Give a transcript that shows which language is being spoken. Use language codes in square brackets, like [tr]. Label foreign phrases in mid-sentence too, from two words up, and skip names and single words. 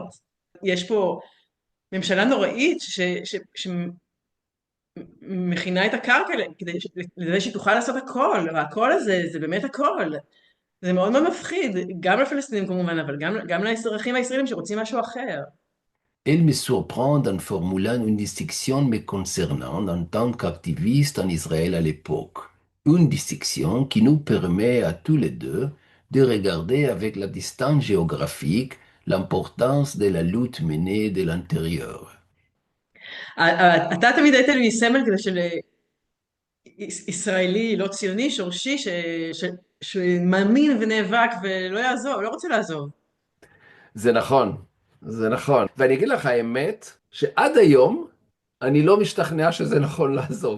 [he] יש פה ממשלה נוראית שמכינה את הקרקע לזה שהיא תוכל לעשות הכל, והכל הזה זה באמת הכל. זה מאוד מאוד מפחיד, גם לפלסטינים כמובן, אבל גם לאזרחים הישראלים שרוצים משהו אחר. [fr] Elle me surprend en formulant une distinction me concernant en tant qu'activiste en Israël à l'époque. Une distinction qui nous permet à tous les deux de regarder avec la distance géographique l'importance de la lutte menée de l'intérieur. [he] אתה תמיד היית לי סמל כזה של ישראלי לא ציוני, שורשי, שמאמין ונאבק ולא יעזוב, לא רוצה לעזוב. זה נכון, זה נכון. ואני אגיד לך האמת, שעד היום אני לא משתכנע שזה נכון לעזוב.